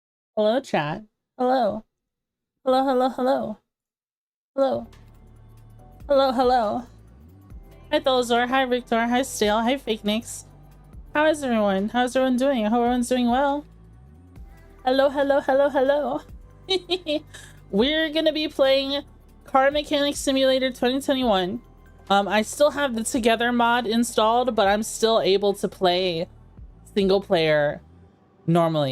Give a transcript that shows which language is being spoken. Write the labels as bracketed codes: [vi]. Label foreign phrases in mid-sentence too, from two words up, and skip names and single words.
[en] Hello, chat. Hello. Hello, hello, hello. Hello. Hello, hello. Hi, Tholazor. Hi, Victor. Hi, Stale. Hi, Fake Nicks. How is everyone? How's everyone doing? I hope everyone's doing well. Hello, hello, hello, hello. We're gonna be playing Car Mechanic Simulator 2021. I still have the Together mod installed, but I'm still able to play single player normally.